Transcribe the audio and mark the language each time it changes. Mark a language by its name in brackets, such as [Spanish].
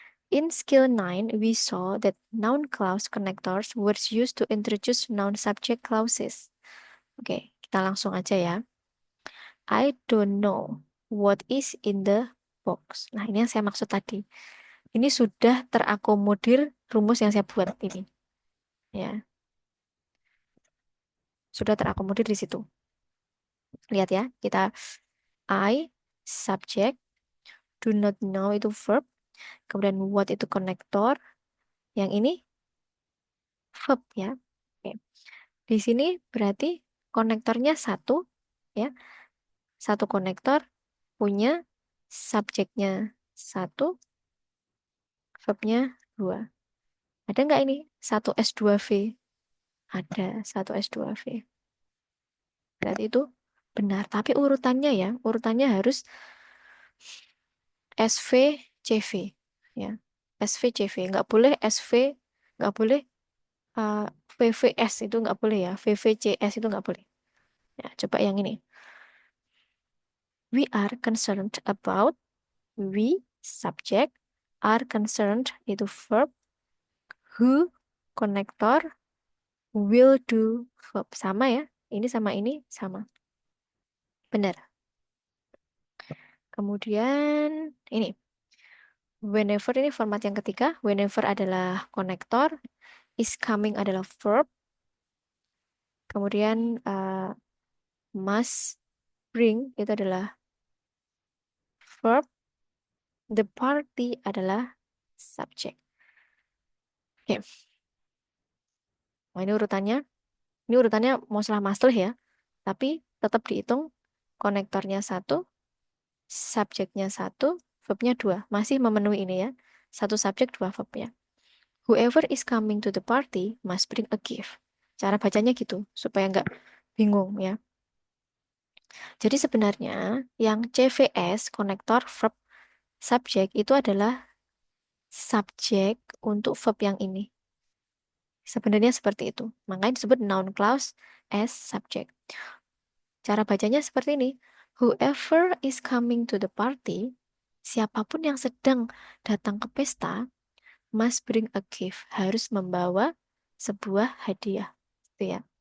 [English] In skill 9, we saw that noun clause connectors were used to introduce noun subject clauses. [Indonesian] Oke, kita langsung aja ya. [English] I don't know what is in the box. [Indonesian] Nah, ini yang saya maksud tadi. Ini sudah terakomodir rumus yang saya buat ini. Ya, sudah terakomodir di situ. Lihat ya, kita I, subject, do not know itu verb, kemudian what itu konektor, yang ini verb ya. Oke. Di sini berarti konektornya satu, ya, satu konektor punya subjeknya satu, verbnya dua. Ada nggak ini? Satu S2V. Ada satu S2V. Berarti itu benar. Tapi urutannya ya, urutannya harus SV, CV. Ya. SV, CV. Nggak boleh SV, nggak boleh uh, VVS itu nggak boleh ya. VVCS itu nggak boleh. Ya, coba yang ini. [English] We are concerned about, we, subject, are concerned itu verb, who, konektor, will do verb. [Indonesian] Sama ya. Ini sama ini sama. Benar. Kemudian ini. Whenever ini format yang ketiga. Whenever adalah konektor. Is coming adalah verb. Kemudian must bring itu adalah verb. The party adalah subject. Oke. Nah, ini urutannya. Ini urutannya mau salah masalah ya. Tapi tetap dihitung konektornya satu, subjeknya satu, verbnya dua. Masih memenuhi ini ya. Satu subjek, dua verb ya. [English] Whoever is coming to the party must bring a gift. [Indonesian] Cara bacanya gitu, supaya nggak bingung ya. Jadi sebenarnya yang CVS, konektor verb subjek, itu adalah subjek untuk verb yang ini. Sebenarnya seperti itu. Makanya disebut noun clause as subject. Cara bacanya seperti ini. [English] Whoever is coming to the party, [Indonesian] siapapun yang sedang datang ke pesta, [English] must bring a gift. [Indonesian] Harus membawa sebuah hadiah. Gitu ya.